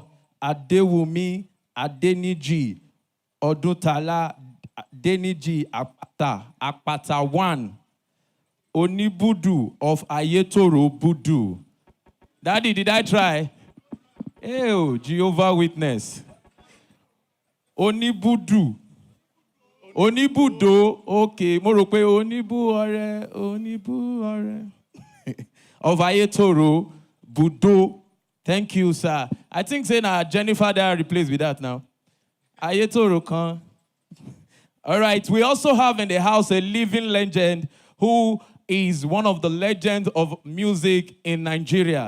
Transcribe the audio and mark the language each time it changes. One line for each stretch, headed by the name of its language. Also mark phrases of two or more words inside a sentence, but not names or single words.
English: Adewumi Adeniji Oduntala Adeniji Akpata 1, Onibudu of Ayetoro Budu. Daddy, did I try? Oh, Jehovah Witness. Onibudu. Onibudo, okay.
Yoruba: Mo rò pé Onibu Ore.
English: Of Ayetoro Budo. Thank you, sir. I think saying Jennifer there replaced with that now. Ayetoro kan. All right, we also have in the house a living legend who is one of the legends of music in Nigeria.